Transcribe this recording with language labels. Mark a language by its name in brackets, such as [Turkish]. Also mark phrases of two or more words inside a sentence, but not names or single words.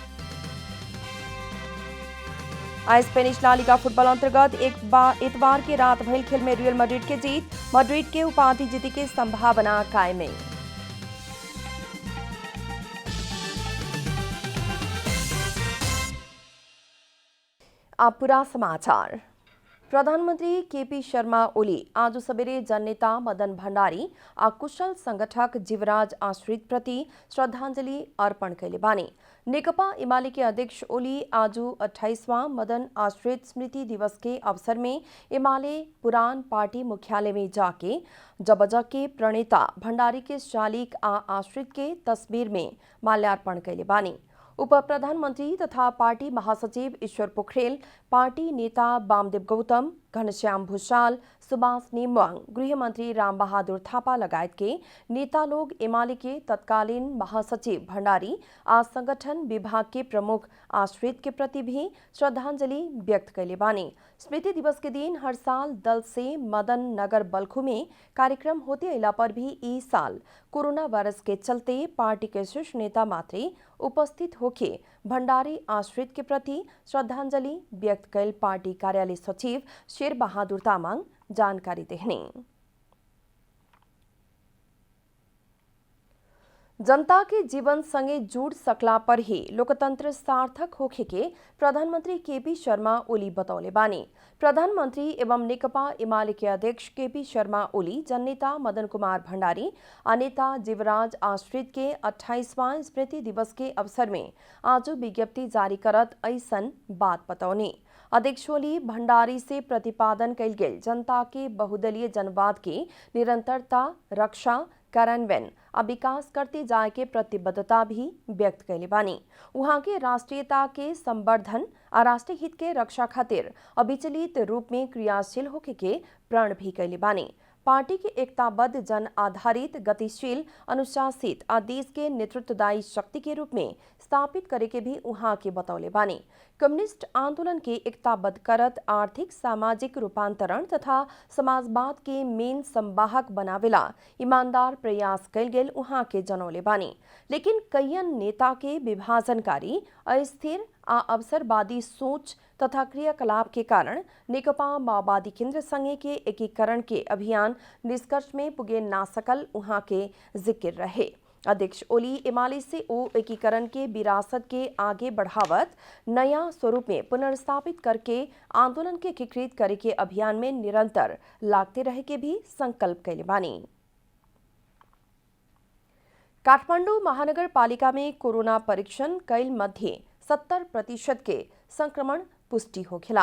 [Bhojpuri] स्पेनिश ला लीगा फुटबॉल अंतर्गत इतवार के रात भइल खेल में रियल मैड्रिड के जीत। मैड्रिड के उपाधि जीते के संभावना कायम है। अब पूरा समाचार। प्रधानमंत्री केपी शर्मा ओली आज सवेरे जननेता मदन भंडारी आ कुशल संगठक जीवराज आश्रित प्रति श्रद्धांजलि अर्पण कैले बानी। नेकपा एमाले के अध्यक्ष ओली आज 28वां मदन आश्रित स्मृति दिवस के अवसर में एमाले पुरान पार्टी मुख्यालय में जाके जबजा के प्रणेता भंडारी के शालिक आ आश्रित के तस्वीर में माल्यार्पण कैले बानी। उप प्रधानमंत्री तथा पार्टी महासचिव ईश्वर पोखरेल, पार्टी नेता वामदेव गौतम, घनश्याम भूषाल, सुभाष नेमवांग, गृहमंत्री राम बहादुर थापा लगायत के नेता लोग एमाले के तत्कालीन महासचिव भंडारी आज संगठन विभाग के प्रमुख आश्रित के प्रति भी श्रद्धांजलि व्यक्त कैले बानी। स्मृति दिवस के दिन हर साल दल से मदन नगर बल्खू में कार्यक्रम होते अला पर भी इस साल कोरोना वायरस के चलते पार्टी के शीर्ष नेता मात्र उपस्थित होके भंडारी आश्रित के प्रति श्रद्धांजलि व्यक्त कैल पार्टी कार्यालय सचिव शेर बहादुर तामाङ जानकारी देहने। जनता के जीवन संगे जुड़ सकला पर ही लोकतंत्र सार्थक होखे के प्रधानमंत्री केपी शर्मा ओली बतौले बानी। प्रधानमंत्री एवं नेकपा एमाले के अध्यक्ष केपी शर्मा ओली जननेता मदन कुमार भंडारी, अनिता जीवराज आश्रित के 28वां स्मृति दिवस के अवसर में आज विज्ञप्ति जारी करत ऐसन बात बतौनी। अध्यक्ष ओली भंडारी से प्रतिपादन कैल गेल जनता के बहुदलीय जनवाद की निरंतरता, रक्षा, कार्यान्वयन और विकास करते जाए के प्रतिबद्धता भी व्यक्त कैले बानी। वहां के राष्ट्रीयता के संवर्धन और राष्ट्रीय हित के रक्षा खातिर अविचलित रूप में क्रियाशील होके के प्रण भी कैले बानी। पार्टी के एकताबद्ध जन आधारित, गतिशील, अनुशासित और देश के नेतृत्वदायी शक्ति के रूप में स्थापित करे के भी वहां के बतौले बानी। कम्युनिस्ट आंदोलन के एकताबद्ध करत आर्थिक सामाजिक रूपांतरण तथा समाजवाद के मेन संवाहक बनावेला ईमानदार प्रयास कैल गेल वहां के जनौले बानी। लेकिन कईयन नेता के विभाजनकारी, अस्थिर आ अवसरवादी सोच तथा क्रियाकलाप के कारण नेकपा माओवादी केंद्र संघ के एकीकरण के अभियान निष्कर्ष में पुगे ना सकल वहां के जिक्र रहे। अध्यक्ष ओली एमाले से ओ एकीकरण के विरासत के आगे बढ़ावत नया स्वरूप में पुनर्स्थापित करके आंदोलन के एकीकृत करे के अभियान में निरंतर लागते रहे के भी संकल्प कैले बानी। काठमांडू महानगर पालिका में कोरोना परीक्षण कैल मध्य 70% के संक्रमण पुष्टि होखेला।